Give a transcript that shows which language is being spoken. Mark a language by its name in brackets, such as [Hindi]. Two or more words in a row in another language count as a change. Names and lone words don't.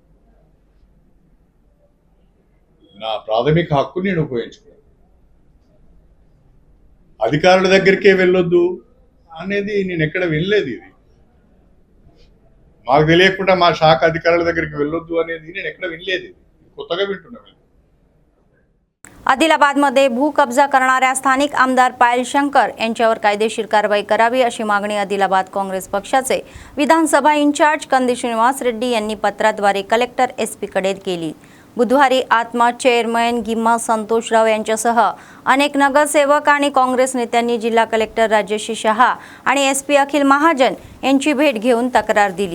[Telugu] నా ప్రాథమిక హక్కు నేను ఉపయోగించుకున్నాను। అధికారుల దగ్గరికే వెళ్ళొద్దు అనేది నేను ఎక్కడ వినలేదు। ఇది మాకు తెలియకుండా మా శాఖ అధికారుల దగ్గరికి వెళ్ళొద్దు అనేది నేను ఎక్కడ వినలేదు, ఇది కొత్తగా వింటున్నాను। [Marathi] आदिलाबादमध्ये भूकब्जा करणाऱ्या स्थानिक आमदार पायल शंकर यांच्यावर कायदेशीर कारवाई करावी, अशी मागणी आदिलाबाद काँग्रेस पक्षाचे विधानसभा इंचार्ज कंदी श्रीनिवास रेड्डी यांनी पत्राद्वारे कलेक्टर SP कडे केली। बुधवारी आत्मा चेअरमन गिम्मा संतोषराव यांच्यासह अनेक नगरसेवक आणि काँग्रेस नेत्यांनी जिल्हा कलेक्टर राजेशी शहा आणि SP अखिल महाजन यांची भेट घेऊन तक्रार दिली।